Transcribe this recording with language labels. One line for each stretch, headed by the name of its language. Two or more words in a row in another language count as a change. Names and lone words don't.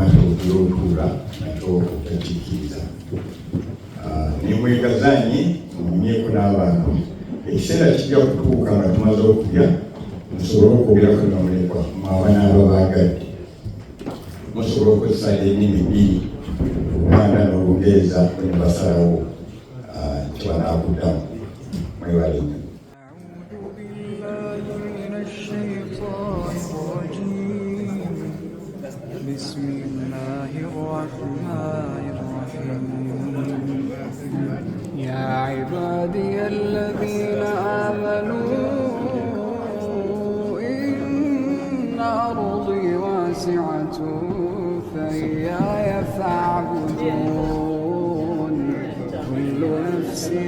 Ganda: nti ogula otuula nakyo otakikkiriza nimwegazanyi munyeko n'abantu ekiseera kijja kutuuka nga tumaze okulya musobole okwogeraku n'omulekwa mwabaana ababagadde musobole okukozesa ennimi 2 Oluganda n'Olungereza ne basalawo kyebanakuddamu mwebale nnyo.
Arabic: بسم الله الرحمن الرحيم يا عبادي الذين آمنوا إن أرضي واسعة فإياي فاعبدون كل نفس